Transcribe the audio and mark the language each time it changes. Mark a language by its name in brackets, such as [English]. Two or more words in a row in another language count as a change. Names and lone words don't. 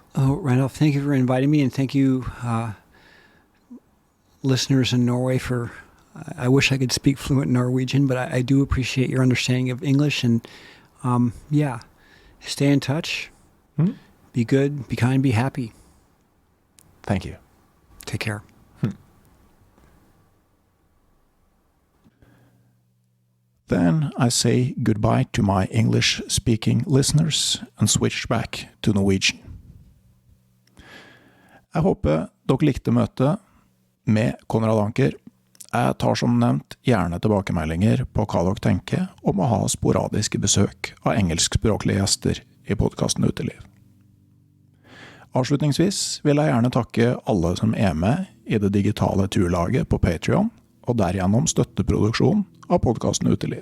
[English] Oh, Randolph, thank you for inviting me, and thank you, listeners in Norway, for, I wish I could speak fluent Norwegian, but I do appreciate your understanding of English, and stay in touch, be good, be kind, be happy. Thank you. Take care. Then I say goodbye to my English-speaking listeners and switch back to Norwegian. [Norwegian] Jeg håper dere likte møtet med Conrad Anker. Jeg tar som nevnt gjerne tilbakemeldinger på hva dere tenker om å ha sporadiske besøk av engelskspråklige gjester i podcasten Uteliv. Avslutningsvis vil jeg gjerne takke alle som er med i det digitale turlaget på Patreon, og derigjennom støtte produksjonen av podcasten Uteliv.